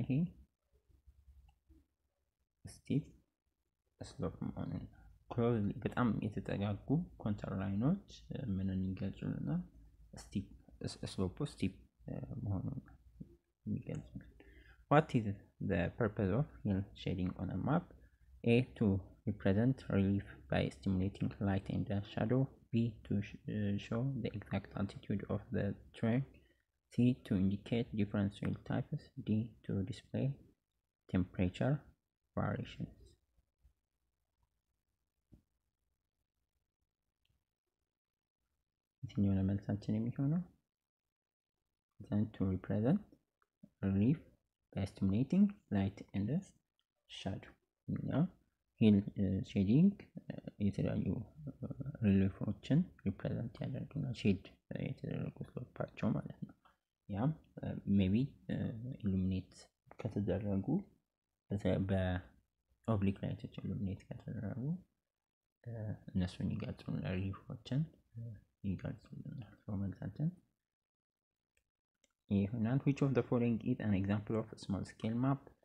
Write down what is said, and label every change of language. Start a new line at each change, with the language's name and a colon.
Amharic: ይሄ ስቲፕ ስሎፕ መሆኑን ክሎዝሊ በጣም የተጠጋጉ ኮንተር ላይኖች ምንን ይገልጹልናል? ስቲፕ ስሎፕ ስቲፕ መሆኑን የሚገልጹልን።
English: What is the purpose of hill shading on a map? A, to represent relief by stimulating light and shadow. B, to show the exact altitude of the terrain. C, to indicate different soil types. D, to display temperature variations.
Amharic: የትኛው ነው መልሳችን የሚሆነው?
English: to represent relief by stimulating light and shadow.
Amharic: now hill shading የተለያዩ ሪሊፎችን ሪፕሬዘንት ያደርጉናል። ሼድ የተደረጉ ስሎፓቸው ማለት ነው። ያም ሜቢ ኢሉሚኔት ከተደረጉ በኦብሊክ ላይቶች ኢሉሚኔት ከተደረጉ እነሱን ይገልጹልናል፣ ሪሊፎችን ይገልጹልናል። መልሳችን ይሆናል
English: which of the following is an example of a small scale map?